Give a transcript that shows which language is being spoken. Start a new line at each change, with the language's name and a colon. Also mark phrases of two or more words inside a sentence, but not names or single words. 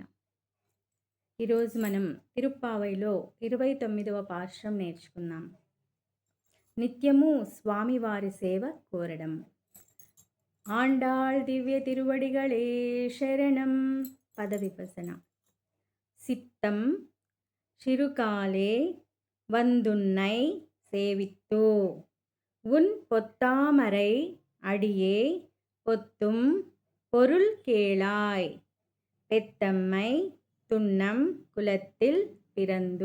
Telugu: ఈరోజు మనం తిరుప్పావైలో 29వ పాశ్రం నేర్చుకున్నాం. నిత్యము స్వామివారి సేవ కోరడం. ఆండాళ్ దివ్య తిరువడిகளே శరణం. పదవిభజన.
Tamil: சித்தம் சிறுகாலே வந்துன்னை சேவித்தோ உன் பொத்தாமரை அடியே பொத்தும் பொருள் கேளாய் பெத்தம்மை துன்னம் குலத்தில் பிறந்து